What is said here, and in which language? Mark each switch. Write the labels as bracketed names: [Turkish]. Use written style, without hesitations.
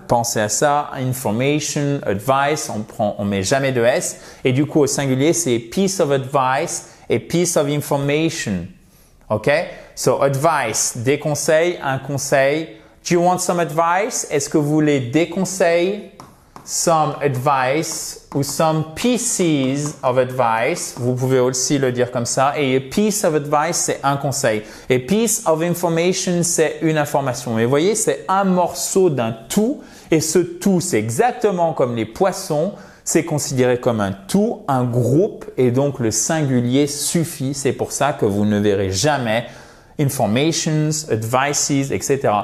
[French] Pensez à ça, information, advice, on met jamais de S. Et du coup, au singulier, c'est piece of advice et piece of information. OK? [English] So, advice, [French] des conseils, un conseil. [English] Do you want some advice? [French] Est-ce que vous voulez des conseils? [English] Some advice ou some pieces of advice. [French] Vous pouvez aussi le dire comme ça. Et piece of advice, c'est un conseil. Et piece of information, c'est une information. Mais vous voyez, c'est un morceau d'un tout. Et ce tout, c'est exactement comme les poissons. C'est considéré comme un tout, un groupe. Et donc, le singulier suffit. C'est pour ça que vous ne verrez jamais informations, advices, etc.